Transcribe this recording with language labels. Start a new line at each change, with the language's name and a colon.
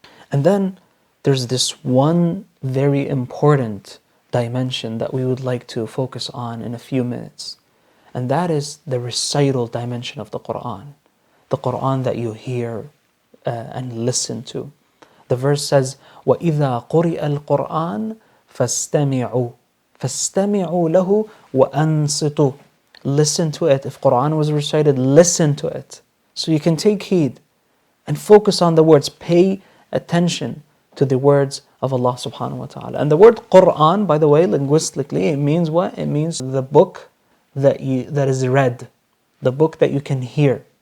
English: And then there's this one very important dimension that we would like to focus on in a few minutes. And that is the recital dimension of the Quran. The Quran that you hear and listen to.
Arabic: The verse says, وَإِذَا قُرِئَ الْقُرْآنِ فَاسْتَمِعُوا لَهُ وَأَنصِتُوا.
English: Listen to it. If Quran was recited, listen to it. So you can take heed and focus on the words. Pay attention to the words of Allah subhanahu wa ta'ala. And the word Quran, by the way, linguistically, it means what? It means the book that is read. The book that you can hear.